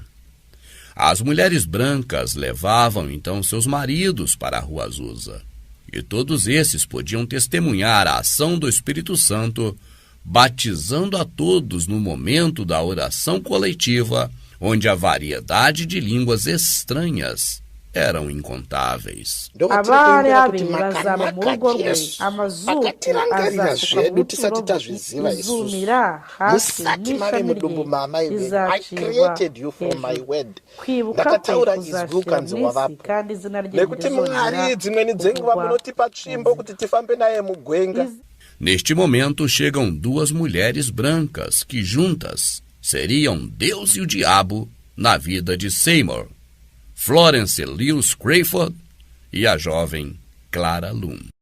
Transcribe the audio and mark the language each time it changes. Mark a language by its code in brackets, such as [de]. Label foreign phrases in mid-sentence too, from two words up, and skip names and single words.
[pt] As mulheres brancas levavam então seus maridos para a Rua Azusa, e todos esses podiam testemunhar a ação do Espírito Santo, batizando a todos no momento da oração coletiva, onde a variedade de línguas estranhas eram incontáveis. [rw] Abari abiri bazaba mu rugo rwe amazuku azafuka mu turobo izumira hasi n'ishami rye rizacibwa hejuru kwibuka kwe kuzashira mw'isi kandi izina rye rizongera. [pt] Neste momento chegam duas mulheres brancas que juntas seriam Deus e o diabo na vida de Seymour, Florence Lewis Crawford e a jovem Clara Loom.